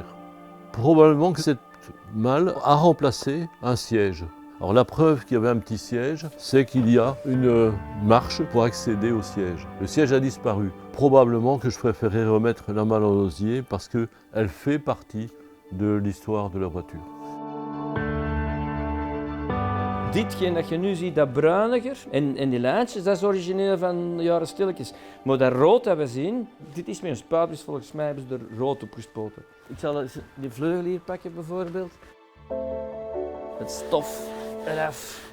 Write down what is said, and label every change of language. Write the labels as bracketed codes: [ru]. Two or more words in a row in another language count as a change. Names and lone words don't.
[fr] Probablement que cette malle a remplacé un siège. Alors la preuve qu'il y avait un petit siège, c'est qu'il y a une marche pour accéder au siège. Le siège a disparu. Probablement que je préférais remettre la malle en osier parce qu'elle fait partie de l'histoire de la voiture. [nl] Ditgene dat je nu ziet, dat bruiniger en die lijntjes, dat is origineel van de jaren stilletjes. Maar dat rood dat we zien, dit is met een spuitbus, volgens mij hebben ze er rood op gespoten. Ik zal eens die vleugel hier pakken bijvoorbeeld. Het stof eraf.